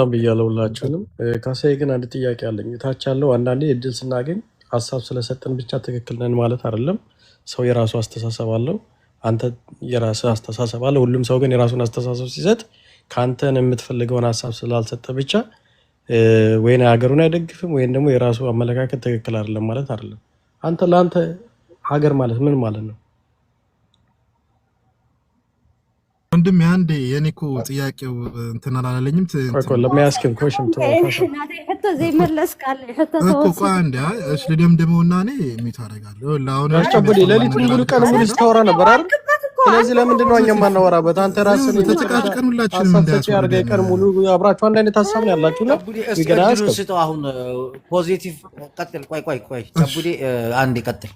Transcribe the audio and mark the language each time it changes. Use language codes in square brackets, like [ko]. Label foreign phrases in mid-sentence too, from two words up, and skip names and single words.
[am] ሰላም ብያለሁ ሁላችሁንም። ካሳዬ ግን አንድ ጥያቄ አለኝ። ታች ያለው አንዳንዴ እድል ስናገኝ ሀሳብ ስለሰጠን ብቻ ትክክል ነን ማለት አይደለም። ሰው የራሱ አስተሳሰብ አለው። አንተ የራስህ አስተሳሰብ አለ። ሁሉም ሰው ግን የራሱን አስተሳሰብ ሲሰጥ ከአንተን የምትፈልገውን ሀሳብ ስላልሰጠ ብቻ ወይን ሀገሩን አይደግፍም ወይም ደግሞ የራሱ አመለካከት ትክክል አይደለም ማለት አይደለም። አንተ ለአንተ ሀገር ማለት ምን ማለት ነው? ወንድም አንዴ የኔ እኮ ጥያቄው እንትን አላለኝም። ለሚያስክም ኮሽም [ti] ሕቶ ዘይመለስ ቃል ሕቶ [am] እኮ አንዴ እሺ ልደምድመውና እኔ ሚት አደርጋለሁ። ለአሁን አስጨብዴ ሌሊቱን ሙሉ ቀን ሙሉ ስታወራ ነበር አይደል? ስለዚህ ለምንድን ነው እኛ የማናወራበት? አንተ ራስህ ተጨቃጭቀን ሁላችንም እንዳያስወርደ ቀን ሙሉ አብራችሁ አንድ አይነት ሀሳብ ነው ያላችሁ ነው። ስጠው አሁን ፖዚቲቭ ቀጥል። ቆይ ጨቡዴ አንዴ ቀጥል።